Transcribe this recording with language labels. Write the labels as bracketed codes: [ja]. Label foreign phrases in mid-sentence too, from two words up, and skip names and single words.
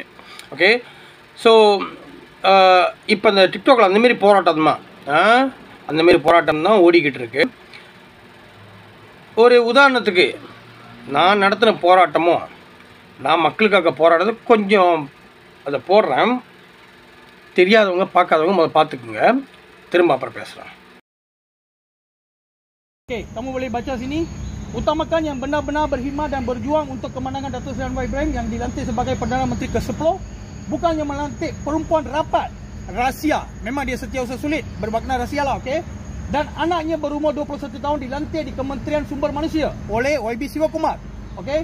[en] okay, so [ta] இப்போ இந்த டிக்டாக்கில் அந்தமாரி போராட்டம் தான் ஓடிக்கிட்டு இருக்கு. ஒரு உதாரணத்துக்கு நான் நடத்தின போராட்டமும் நான் மக்களுக்காக போராடுறது கொஞ்சம் அதை போடுறேன். தெரியாதவங்க பார்க்காதவங்க முதல்ல பார்த்துக்குங்க, திரும்ப அப்புறம் பேசுகிறேன். [ms] Okey, kamu boleh baca sini. Utamakan yang benar-benar berkhidmat dan berjuang untuk kemenangan Datuk Seri Anwar Ibrahim yang dilantik sebagai Perdana Menteri ke-10, bukannya melantik perempuan rapat rahsia. Memang dia setiausaha sulit, bermakna rahsia lah, okey. Dan anaknya berumur 21 tahun dilantik di Kementerian Sumber Manusia oleh YB Siwakumar, okey.